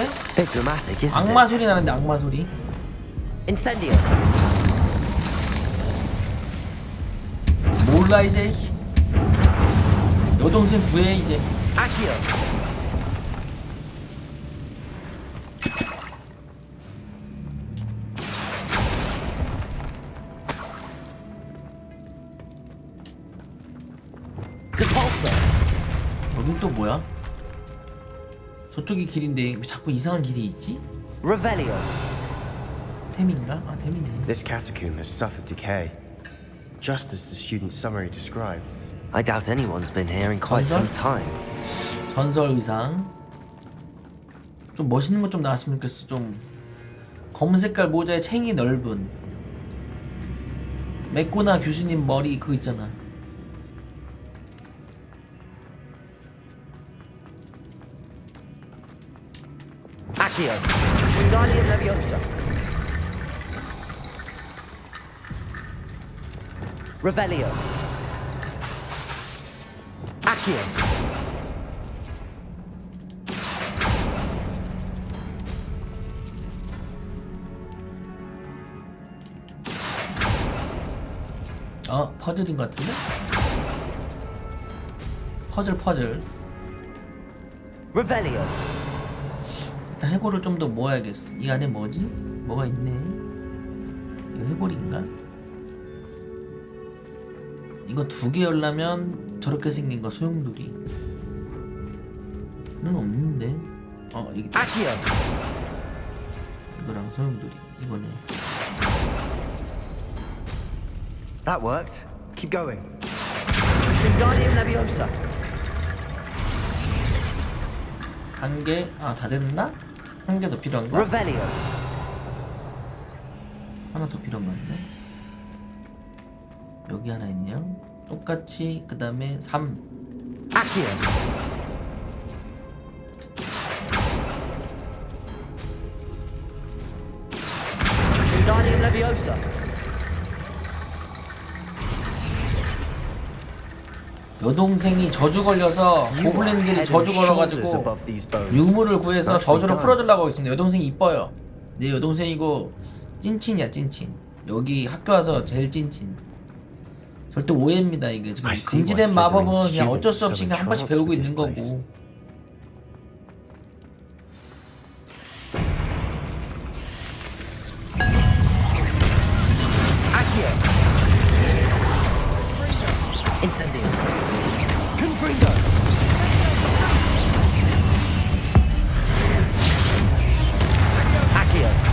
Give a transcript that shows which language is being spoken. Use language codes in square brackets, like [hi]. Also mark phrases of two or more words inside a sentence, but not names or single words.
[en] Bit dramatic, isn't [ko] 악마 [en] it? [ko] 소리 나는데 악마 소리. Incendio. 몰라 이제. 여동생 구해 이제. Accio. 여긴 또 뭐야? 저쪽이 길인데 왜 자꾸 이상한 길이 있지? Revelio. 템인가? 아 템이네. [en] This catacomb has suffered decay, just as the student's summary described. I doubt anyone's been here in quite some time. [ko] 전설 의상. 좀 멋있는 것 좀 나왔으면 좋겠어. 좀 검은색깔 모자에 챙이 넓은 맥고나 교수님 머리 그거 있잖아. Accio. Wingardium Leviosa. Revelio. Accio. 퍼즐인 것 같은데? 퍼즐. Revelio. 일단 해골을 좀 더 모아야겠어. 이 안에 뭐지? 뭐가 있네. 이거 해골인가? 이거 2개 열려면 저렇게 생긴 거 소용돌이. 는 없는데. 이게 Accio. 이거랑 소용돌이. 이거네. [en] That worked. Keep going. [ko] Wingardium Leviosa. 한 개, 다 됐나? 한 개 더 필요한가? Revelio. 하나 더 필요한 거 같네. 여기 하나 있네요. 똑같이 그 다음에 3. Accio. Wingardium Leviosa. 여동생이 저주 걸려서 고블린들이 저주 걸어가지고 유물을 구해서 저주를 풀어주려고 하고 있습니다. 여동생이 이뻐요. 내 여동생이고 찐친이야 찐친. 여기 학교 와서 제일 찐친. 절대 오해입니다. 이게 지금 금지된 마법은 그냥 어쩔 수 없이 그냥 한 번씩 배우고 있는 거고. Incendio. Confringo. Accio.